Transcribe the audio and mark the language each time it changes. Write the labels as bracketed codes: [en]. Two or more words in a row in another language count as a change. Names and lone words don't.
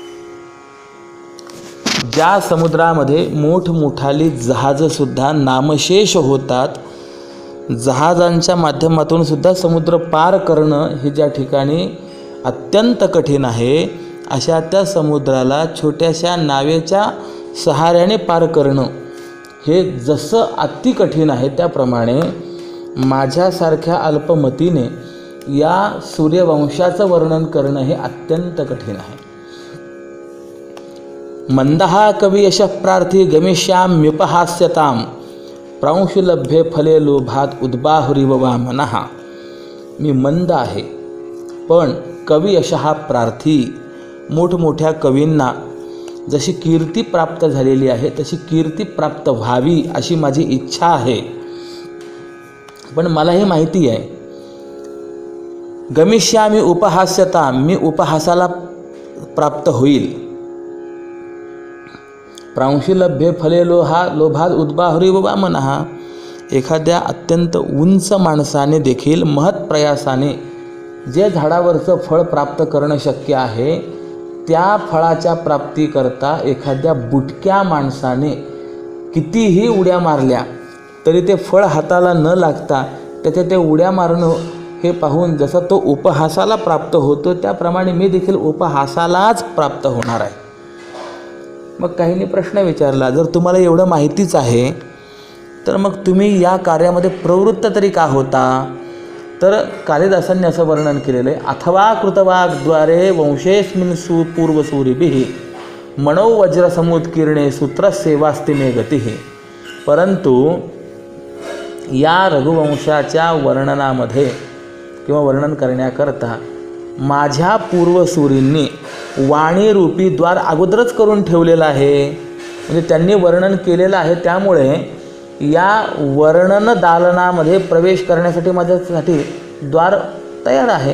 [mr] ज्या समुद्रामध्ये मोठमोठाली जहाजंसुद्धा नामशेष होतात, जहाजांच्या माध्यमातून सुद्धा समुद्र पार करणं हे ज्या ठिकाणी अत्यंत कठीण आहे, अशा त्या समुद्राला छोट्याशा नावेच्या सहाऱ्याने पार करणं हे जसं अति कठीण आहे, त्याप्रमाणे माझ्यासारख्या अल्पमतीने या सूर्यवंशाचं वर्णन करणं हे अत्यंत कठीण आहे. [sa] मंदहा कवी यशः प्रार्थी गमिष्याम्युपहास्यताम प्रांशुलभ्ये फले लोभात उद्बाहुरिव वामनः. [mr] मी मंद आहे, पण [sa] कवी यशः प्रार्थी, [mr] मोठमोठ्या कवींना जशी कीर्ती प्राप्त झालेली आहे तशी कीर्ती प्राप्त व्हावी अशी माझी इच्छा आहे. पण मला हे माहिती आहे, [sa] गमिष्यामि उपहास्यताम, [mr] मी उपहासाला प्राप्त होईल. [sa] प्रांशुलभ्ये फले लोभात उद्बाहुरिव वामनः. [mr] एखाद्या अत्यंत उंच माणसाने देखील महत्प्रयासाने जे झाडावरचं फळ प्राप्त करणं शक्य आहे, त्या फळाच्या प्राप्तीकरता एखाद्या बुटक्या माणसाने कितीही उड्या मारल्या तरी ते फळ हाताला न लागता त्याचे ते उड्या मारणं हे पाहून जसं तो उपहासाला प्राप्त होतो, त्याप्रमाणे मी देखील उपहासालाच प्राप्त होणार आहे. मग काहींनी प्रश्न विचारला, जर तुम्हाला एवढं माहितीच आहे तर मग तुम्ही या कार्यामध्ये प्रवृत्त तरी का होता? तर कालिदासांनी असं वर्णन केलेलं आहे, [sa] अथवा कृतवाग्द्वारे वंशेस्मिन् पूर्वसूरिभिः मनो वज्रसमुत्कीर्णे सूत्रस्येवास्ति मे गतिः. [mr] परंतु या रघुवंशाच्या वर्णनामध्ये किंवा वर्णन करण्याकरता माझ्या पूर्वसूरींनी वाणीरूपी द्वार अगोदरच करून ठेवलेलं आहे. म्हणजे त्यांनी वर्णन केलेलं आहे, त्यामुळे या वर्णन दालनामध्ये प्रवेश करण्यासाठी माझ्यासाठी द्वार तयार आहे.